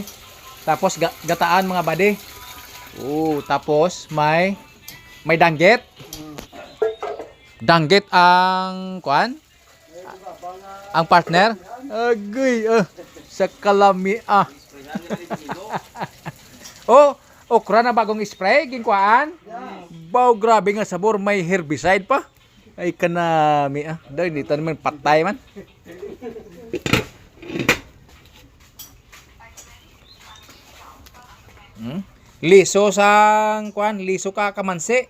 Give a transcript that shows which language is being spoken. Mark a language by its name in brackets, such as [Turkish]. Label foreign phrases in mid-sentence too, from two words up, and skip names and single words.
[Hiligaynon] Tapos gataan mga buddy. Tapos may danggit. Danggit ang kuan? Ang partner? Agoy, sa kalami okra na bagong spray, ginkuan. Baw, grabe nga sabor, may herbicide pa. Ay kanami [Filipino] Dahil dito [Hiligaynon] naman patay man. Liso sang kuan, liso ka kamansi.